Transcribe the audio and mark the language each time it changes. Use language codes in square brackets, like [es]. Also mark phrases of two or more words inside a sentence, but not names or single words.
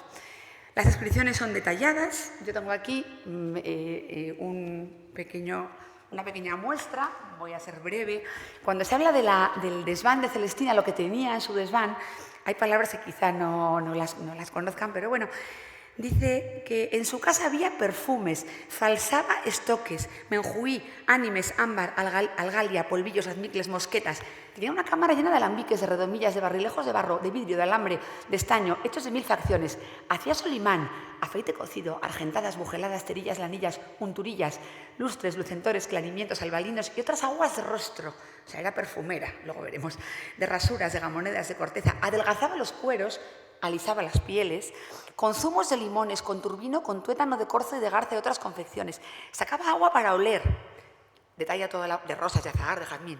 [es] Las descripciones son detalladas. Yo tengo aquí una pequeña muestra, voy a ser breve. Cuando se habla del desván de Celestina, lo que tenía en su desván, hay palabras que quizá no las conozcan, pero bueno, dice que en su casa había perfumes, falsaba estoques, menjuí, ánimes, ámbar, algalia, polvillos, azmicles, mosquetas. Tenía una cámara llena de alambiques, de redomillas, de barrilejos de barro, de vidrio, de alambre, de estaño, hechos de 1000 facciones. Hacía solimán, aceite cocido, argentadas, bujeladas, cerillas, lanillas, unturillas, lustres, lucentores, clanimientos, albalinos y otras aguas de rostro. O sea, era perfumera, luego veremos. De rasuras, de gamonedas, de corteza. Adelgazaba los cueros, alisaba las pieles, con zumos de limones, con turbino, con tuétano de corzo y de garza y otras confecciones. Sacaba agua para oler, detalla toda de rosas, de azagar, de jazmín.